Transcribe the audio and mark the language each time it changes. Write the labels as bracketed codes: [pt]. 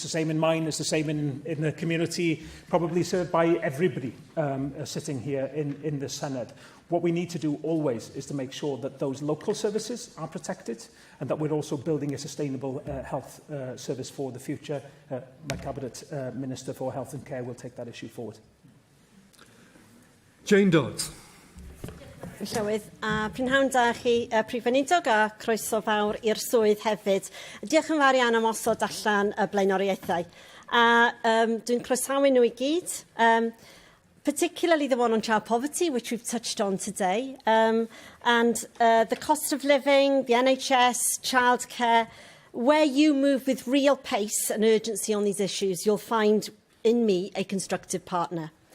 [en] It's the same in mine, it's the same in the community probably served by everybody sitting here in the Senedd. What we need to do always is to make sure that those local services are protected and that we're also building a sustainable health service for the future. My Cabinet Minister for Health and Care will take that issue forward. Jane Dodds. [cy] Llywydd, a prynhawn da chi Prif Weinidog a croeso fawr i'r swydd hefyd. Diolch yn fawr iawn am osod allan y blaenoriaethau. A dwi'n croesawu nhw I gyd. [en] Particularly the one on child poverty, which we've touched on today, and the cost of living, the NHS, childcare. Where you move with real pace and urgency on these issues, you'll find in me a constructive partner.